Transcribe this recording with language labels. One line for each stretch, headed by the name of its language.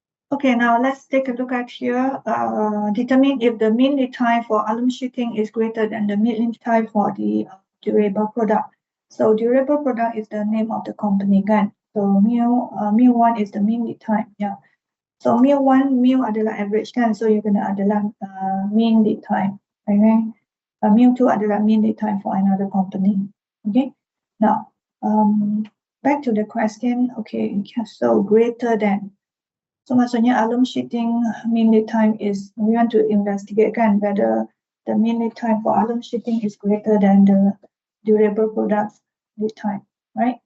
English: Okay, now let's take a look at here. Determine if the mean lead time for alum sheeting is greater than the mean lead time for the durable product. So durable product is the name of the company kan. So mu1 is the mean lead time. Yeah.
Malay: So mu1, mu adalah average kan. So you kena adalah mean lead time. Okay. Mu2 adalah
English: mean lead time for another company.
Malay: Okay.
English: Now, back to the question. Okay, so greater than.
Malay: So maksudnya
English: alum sheeting mean lead time is, we want to investigate kan whether the mean lead time for alum sheeting is greater than the durable products lead time, right?